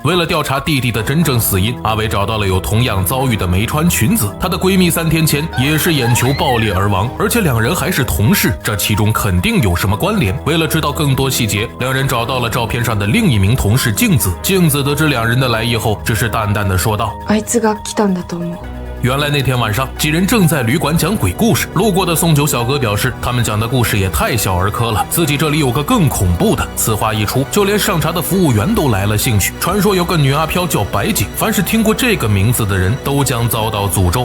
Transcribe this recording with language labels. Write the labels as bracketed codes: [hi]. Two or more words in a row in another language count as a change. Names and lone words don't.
[zh] 为了调查弟弟的真正死因，阿伟找到了有同样遭遇的梅川裙子，她的闺蜜3天前也是眼球爆裂而亡，而且两人还是同事，这其中肯定有什么关联。为了知道更多细节，两人找到了照片上的另一名同事镜子。镜子得知两人的来意后，只是淡淡的说道： [ja] あいつが来たんだと思う。 [zh] 原来那天晚上，几人正在旅馆讲鬼故事。路过的送酒小哥表示，他们讲的故事也太小儿科了，自己这里有个更恐怖的。此话一出，就连上茶的服务员都来了兴趣。传说有个女阿飘叫白井，凡是听过这个名字的人都将遭到诅咒。